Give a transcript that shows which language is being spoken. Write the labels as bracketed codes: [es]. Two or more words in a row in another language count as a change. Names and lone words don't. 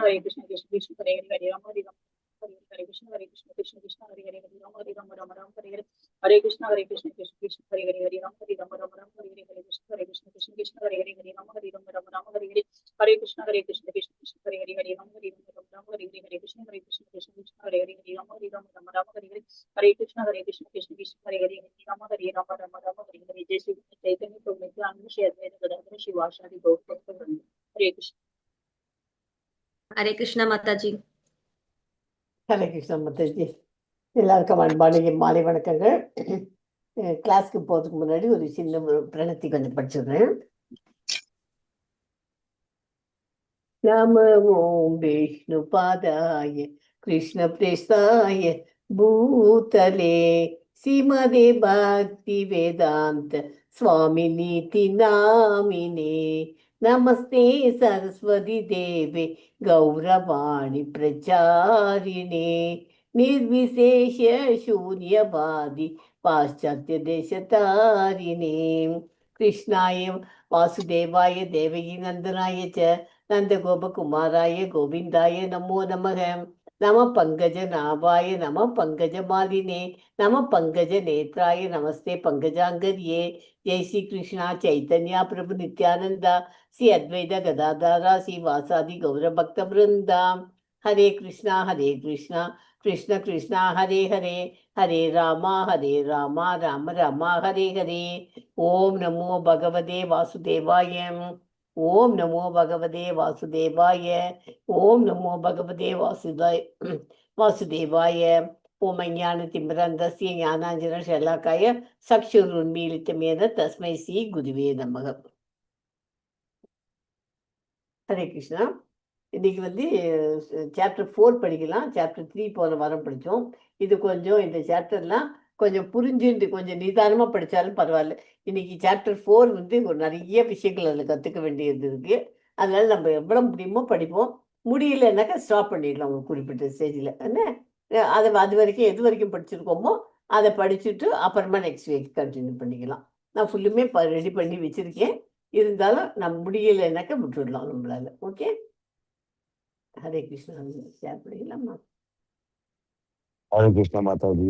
[sa] हरे कृष्ण, कृष्ण कृष्ण, हरे हरे, हरे राम, हरे राम, हरे कृष्ण, हरे कृष्ण, कृष्ण कृष्ण, हरे हरे, हरे राम, हरे राम, राम राम, हरे हरे, हरे कृष्ण, हरे कृष्ण, कृष्ण कृष्ण, हरे हरे, हरे राम, हरे राम, राम राम, हरे हरे, हरे कृष्ण, हरे कृष्ण, कृष्ण कृष्ण, हरे हरे, हरे राम, हरे राम, राम राम, हरे हरे, हरे कृष्ण, हरे कृष्ण, कृष्ण कृष्ण, हरे हरे, हरे राम, हरे राम, राम राम, हरे हरे, हरे कृष्ण, हरे कृष्ण, कृष्ण कृष्ण, हरे हरे, हरे राम, हरे राम, राम राम, हरे हरे, हरे कृष्ण, हरे कृष्ण, कृष्ण कृष्ण, हरे हरे, हरे राम, हरे राम, राम राम, हरे हरे, जय श्री चैतन्य प्रभु नित्यानन्द श्री अद्वैत गदाधर शिवासादि गौरपाद वृन्द. हरे कृष्ण. [hi] हरे कृष्णा माता जी. [ta] ஹரே கிருஷ்ணா மாதாஜி. எல்லாருக்கும் அன்பான மாலை வணக்கங்கள். கிளாஸ்க்கு போகிறதுக்கு முன்னாடி ஒரு சின்ன பிரணத்தி கொஞ்சம் படிச்சிடுறேன். [sa] नम ओम् विष्णु पादाय कृष्ण प्रेष्ठाय भूतले श्रीमते भक्ति वेदान्त स्वामि नीति नामिने नमस्ते सरस्वती देवे गौरवाणी प्रचारिणे निर्विशेष शून्यवादी पाश्चात्य देशतारिणे कृष्णाय वासुदेवाय देवकी नंदनाय च नंदगोपकुमाराय गोविंदाय नमो नमः. नमः पंकजनाभाय नमः पंकजमालिने नमः पंकजनेत्राय नमस्ते पंकजांगर्ये. जय श्री कृष्णा चैतन्य प्रभु नित्यानंदा श्री अद्वैत गदाधरा श्री वासादि गौर भक्त वृंदा. हरे कृष्णा कृष्ण कृष्णा हरे हरे हरे रामा राम राम हरे हरे. ओम नमो भगवते वासुदेवाय. ओम नमो भगवते वासुदेवाय. ओम नमो भगवते वासुदेवाय. ओम ज्ञानतिमिरन्धस्य ज्ञानाञ्जनशलाकाय चक्षुरुन्मीलितं तस्मै श्री गुरुवे नमः. हरे कृष्णा. [ta] இன்னைக்கு வந்து சாப்டர் 4 படிக்கலாம். சாப்டர் 3 போன வாரம் படித்தோம். இது கொஞ்சம் இந்த சாப்டர்லாம் கொஞ்சம் புரிஞ்சுட்டு கொஞ்சம் நிதானமாக படித்தாலும் பரவாயில்ல. இன்னைக்கு சாப்டர் 4 வந்து ஒரு நிறைய விஷயங்கள் அதில் கற்றுக்க வேண்டியது இருக்குது. அதனால நம்ம எவ்வளோ முடியுமோ படிப்போம். முடியலன்னாக்கா ஸ்டாப் பண்ணிடலாம் ஒரு குறிப்பிட்ட ஸ்டேஜில் என்ன. அதை அது வரைக்கும் எது வரைக்கும் படிச்சிருக்கோமோ அதை படிச்சுட்டு அப்புறமா நெக்ஸ்ட் வீக் கண்டினியூ பண்ணிக்கலாம். நான் ஃபுல்லுமே ரெடி பண்ணி வச்சுருக்கேன். இருந்தாலும் நம்ம முடியலைன்னாக்கா விட்டுடலாம் நம்மளால. ஓகே, ஹரே கிருஷ்ணா. ஷேர் பண்ணிக்கலாமா? [hi] हरे कृष्णा माता जी।